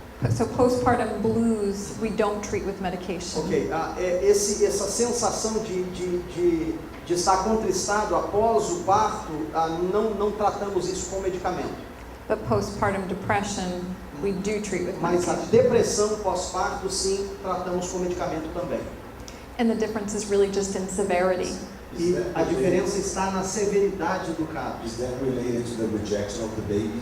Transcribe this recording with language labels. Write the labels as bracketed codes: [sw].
[en] So postpartum blues, we don't treat with medication. [pt] Ok, essa sensação de estar contristado após o parto, não tratamos isso com medicamento. [en] But postpartum depression, we do treat with [pt] Mas a [en] medication. [pt] depressão pós-parto, sim, tratamos com medicamento também. [en] And the difference is really just in severity. [pt] E a diferença está na severidade do caso. [en] Is that related to the rejection of the baby?